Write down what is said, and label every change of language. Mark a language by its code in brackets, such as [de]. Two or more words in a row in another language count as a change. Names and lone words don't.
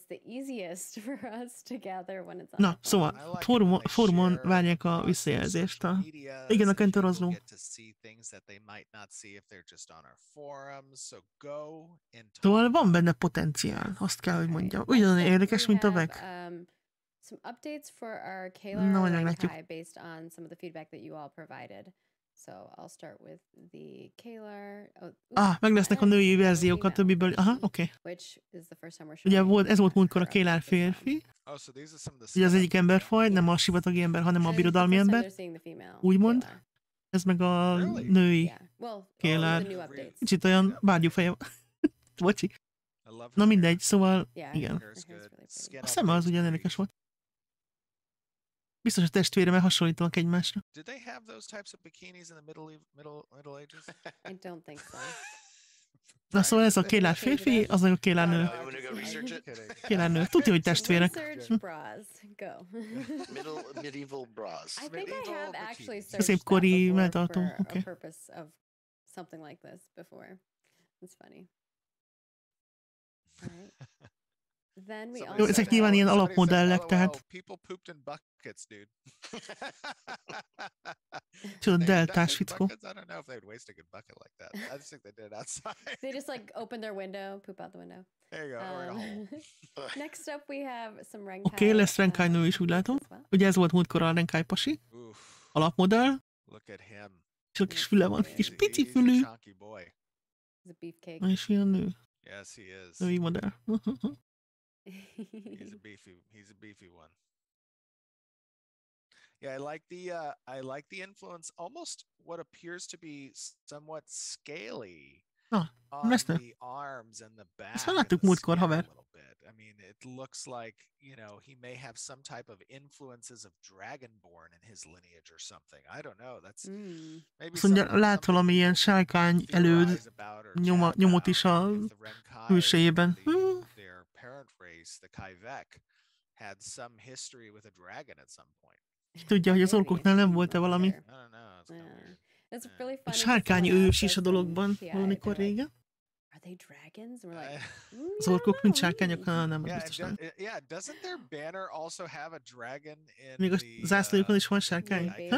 [hu] Na, szóval, fórumon várják a visszajelzést. Igen, a kentorozló. Szóval van benne potenciál, azt kell, hogy mondjam. Ugyanolyan érdekes, mint a VEC. [en] Some updates for our Kalar Renkai based on some of the feedback that you all provided. So I'll start with the Kalar. [hu] Meg lesznek a női verziók a többiből. Aha, oké. Ugye ez volt múltkor a Kalar férfi. Ugye az egyik emberfaj, nem a sivatagi ember, hanem a birodalmi ember. Úgymond. Ez meg a női Kalar. Kicsit olyan bárgyúfeje. Bocsi. Na mindegy, szóval igen. A szeme az ugyan érdekes volt. Biztos a testvéremmel hasonlítanak egymásra. [en] Did they have those types of bikinis in the Middle Ages? I don't think so. [hu] Na szóval ez a Kalar férfi, az meg a Kalar nő. Kalar nő. Tudja, hogy testvérek. [en] Medieval bras. [hu] Középkori melltartó. Oké. [en] Something like this before. It's funny. [hu] Jó, ezek nyilván ilyen alapmodellek, tehát... Tudod, deltás fickó. [en] They just like open their window, poop out the window. There you go. Next up we have some Renkai. [hu] Oké, lesz Renkai nő is, úgy látom. Ugye ez volt múltkor a Renkai pasi. Alapmodell. Csak kis füle van, kis pici fülű. És ilyen nő. [en] Yes, he is. [hu] Női modell. [en] He's a beefy one. Yeah, I like the influence, almost what appears to be somewhat scaly on the arms and the back. [hu] Ezt láttuk múltkor, haver. [en] I mean, it looks like, you know, he may have some type of influences of Dragonborn in his lineage or something. I don't know. That's maybe something. [hu] Lát valami ilyen sárkány előd nyomot is a külsejében. [en] Their parent race, the Kaivek, had some history with a dragon at some point. [hu] Tudja, hogy az orkoknál nem volt-e valami? A sárkány ős is a dologban valamikor régen. Az orkok mint sárkányok, nem, az biztos nem. Még a zászlójukon is van sárkány.